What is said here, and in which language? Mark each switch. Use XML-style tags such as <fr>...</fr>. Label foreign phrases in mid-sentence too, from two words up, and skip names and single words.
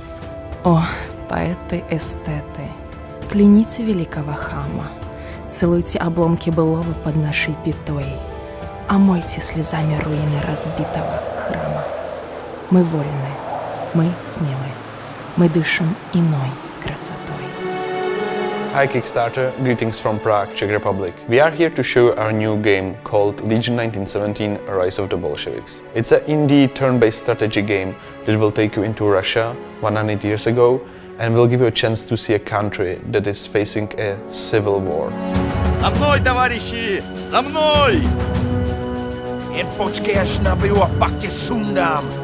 <ru>О, поэты-эстеты, кляните великого хама, целуйте обломки былого под нашей пятой, омойте слезами руины разбитого храма. Мы вольны, мы смелы, мы дышим иной красотой.</ru> <en>Hi Kickstarter, greetings from Prague, Czech Republic. We are here to show our new game called Legion 1917 Rise of the Bolsheviks. It's an indie turn-based strategy game that will take you into Russia 100 years ago and will give you a chance to see a country that is facing a civil war.</en> <ru>За мной, товарищи! За мной!</ru> <cs>Jen počkej, až nabiju a pak tě sundám.</cs>